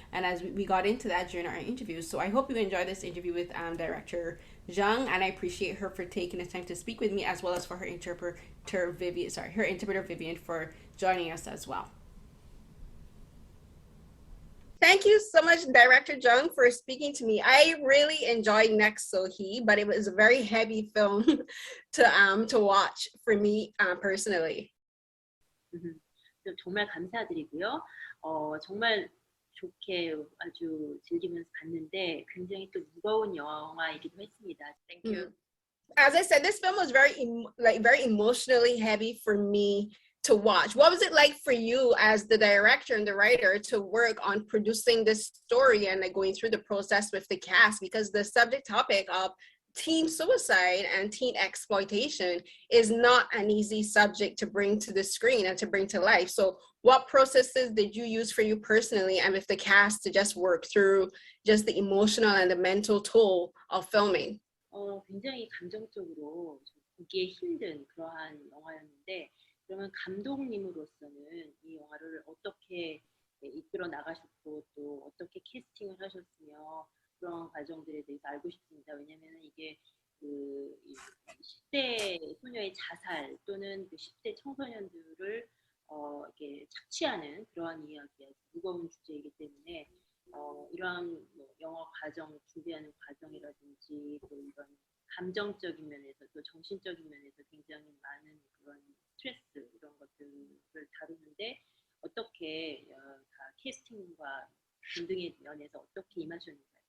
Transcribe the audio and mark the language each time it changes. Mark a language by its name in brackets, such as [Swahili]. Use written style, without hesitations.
[English] And as we got into that during our interview. So I hope you enjoyed this interview with director Jung, and I appreciate her for taking the time to speak with me, as well as for her interpreter Vivian for joining us as well. Thank you so much, Director Jung, for speaking to me. I really enjoyed Next So-hee, but it was a very heavy film to watch for me personally. [Korean] 정말 감사드리고요. 정말 좋게 아주 즐기면서 봤는데 굉장히 또 무거운 영화이기도 했습니다. [English] Thank you. As I said, this film was very emotionally heavy for me to watch. What was it like for you as the director and the writer to work on producing this story and like going through the process with the cast? Because the subject topic of teen suicide and teen exploitation is not an easy subject to bring to the screen and to bring to life. So what processes did you use for you personally and with the cast to just work through just the emotional and the mental toll of filming? [Korean] 굉장히 감정적으로 보기에 힘든 그러한 영화였는데, 그러면 감독님으로서는 이 영화를 어떻게 이끌어 나가셨고 또 어떻게 캐스팅을 하셨으며 그런 과정들에 대해서 알고 싶습니다. 왜냐하면 이게 그 10대 소녀의 자살 또는 그 10대 청소년들을 이렇게 착취하는 그러한 이야기, 무거운 주제이기 때문에 이러한 뭐 영어 과정 준비하는 과정이라든지 또 이런 감정적인 면에서 또 정신적인 면에서 굉장히 많은 그런 스트레스 이런 것들을 다루는데 어떻게 다 캐스팅과 등등의 면에서 어떻게 임하셨는지